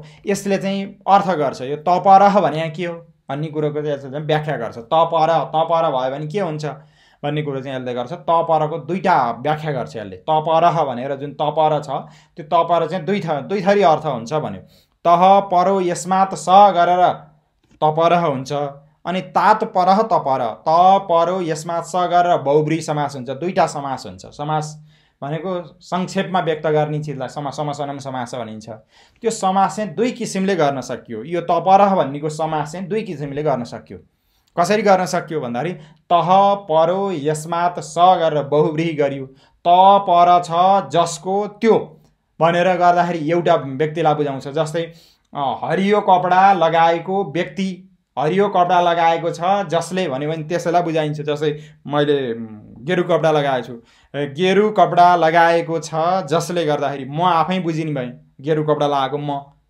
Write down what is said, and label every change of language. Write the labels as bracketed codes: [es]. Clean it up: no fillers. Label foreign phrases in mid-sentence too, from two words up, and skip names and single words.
[ne] यसले चाहिँ अर्थ गर्छ यो तपरह भने के हो भन्ने कुरोको चाहिँ यसले व्याख्या गर्छ। तपर भयो भने के हुन्छ भन्ने कुरो चाहिँ यसले गर्छ। तपरको 2टा व्याख्या गर्छ यसले। तपरह भनेर जुन तपर छ त्यो तपर चाहिँ दुई थरी अर्थ हुन्छ भन्यो। [sa] तह परो यस्मात् स [ne] गरेर तपरह हुन्छ, अनि तात परह तपर, [sa] त परो यस्मात् स [ne] गरेर बहुब्री समास हुन्छ। 2टा समास हुन्छ। समास भनेको संक्षेपमा व्यक्त गर्ने चिजलाई समासनम समास भनिन्छ। त्यो समास चाहिँ 2 किसिमले गर्न सकियो। यो तपरह भन्नेको समास चाहिँ 2 किसिमले गर्न सकियो। कसरी गर्न सकियो भन्दाखेरि [sa] तह परो यस्मात् स [ne] गरेर बहुब्रीहि गरियो। त पर छ जसको त्यो भनेर गर्दाखेरि एउटा व्यक्तिलाई बुझाउँछ। जस्तै हरियो कपडा लगाएको व्यक्ति, हरियो कपडा लगाएको छ जसले भन्यो भने त्यसैलाई बुझाइन्छ। जस्तै मैले गेरु कपडा लगाएको छु, गेरु कपडा लगाएको छ जसले गर्दाखेरि म आफै बुझिने भएँ गेरु कपडा लगाएको म।